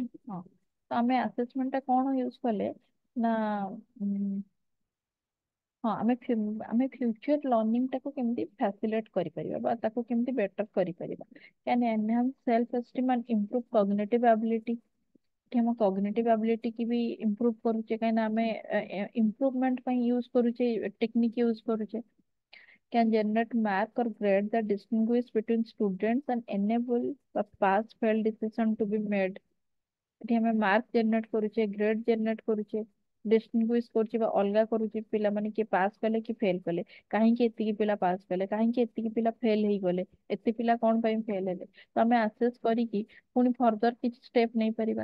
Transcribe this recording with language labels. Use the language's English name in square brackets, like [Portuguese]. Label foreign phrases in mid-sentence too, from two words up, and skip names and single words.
[Odia] ହଁ, ତ ଆମେ ଆସେସମେଣ୍ଟ ଟା କଣ ୟୁଜ କଲେ ନା, ହଁ ଆମେ [English] future learning [Odia] ଟାକୁ କେମିତି ଫାସିଲିଟେଟ କରିପାରିବା ବା ତାକୁ କେମିତି ବେଟର କରିପାରିବା। [English] can enhance self esteem and improve cognitive ability. [Odia] ଏଠି ଆମ [English] cognitive ability [Odia] କି ବି ଇମ୍ପ୍ରୁଭ କରୁଛେ, କାହିଁକିନା ଆମେ ଇମ୍ପ୍ରୁଭମେଣ୍ଟ ପାଇଁ ୟୁଜ କରୁଛେ, [English] technique use [Odia] କରୁଛେ। [English] Can generate mark or grade that distinguish between students and enable a pass fail decision to be made। [Odia] ଏଠି ଆମେ [English] mark generate [Odia] କରୁଛେ, [English] grade generate [Odia] କରୁଛେ, ଡିଷ୍ଟିଂଗୁଇଶ କରୁଛେ ବା ଅଲଗା କରୁଛେ, ପିଲାମାନେ କିଏ ପାସ୍ କଲେ କି ଫେଲ କଲେ, କାହିଁକି ଏତିକି ପିଲା ପାସ୍ କଲେ, କାହିଁକି ଏତିକି ପିଲା ଫେଲ ହେଇଗଲେ, ଏତେ ପିଲା କଣ ପାଇଁ ଫେଲ ହେଲେ। ତ ଆମେ ଆସେସ୍ କରିକି ପୁଣି ଫର୍ଦର କିଛି ଷ୍ଟେପ ନେଇପାରିବା।